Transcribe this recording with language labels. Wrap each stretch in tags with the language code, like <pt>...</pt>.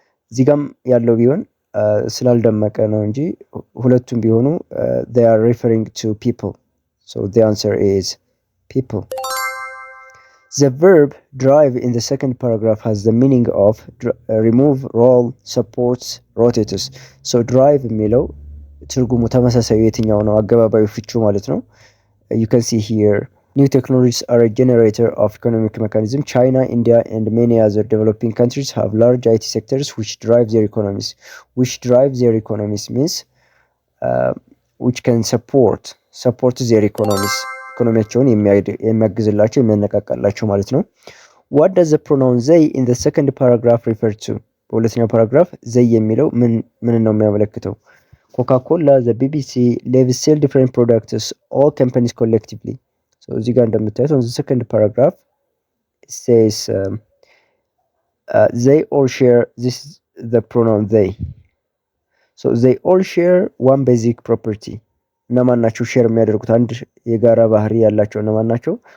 <am>እዚህ ጋም ያለው ቢሆን ስላልደመቀ ነው እንጂ ሁለቱም ቢሆኑ</am> <en>they are referring to people. So the answer is people. The verb drive in the second paragraph has the meaning of remove, roll, supports, rotates.</en> <am>So drive የሚለው ትርጉሙ ተመሳሳይ የትኛው ነው? አገባባዩ ፍቹ ማለት ነው።</am> <en>You can see here, new technologies are a generator of economic mechanism. China, India, and many other developing countries have large IT sectors which drive their economies. Which drive their economies means which can support their economies.</en> <am>ኢኮኖሚያቸውን የሚያግዝላቸው የሚያነቃቃላቸው ማለት ነው።</am> <en>what does the pronoun they in the second paragraph refer to?</en> <am>በሁለተኛው ፓራግራፍ they የሚለው ምን ነው የሚያመለክተው?</am> <en>Coca-Cola, the BBC, Levi's sell different products, all companies collectively. So</en> <am>እዚህ ጋር እንደምታዩት</am> <en>on the second paragraph it says they all share, this is the pronoun they. So they all share one basic property.</en> <am>እነማን ናቸው ሼር የሚያደርጉት? አንድ የጋራ ባህሪ ያላቸው እነማን ናቸው?</am>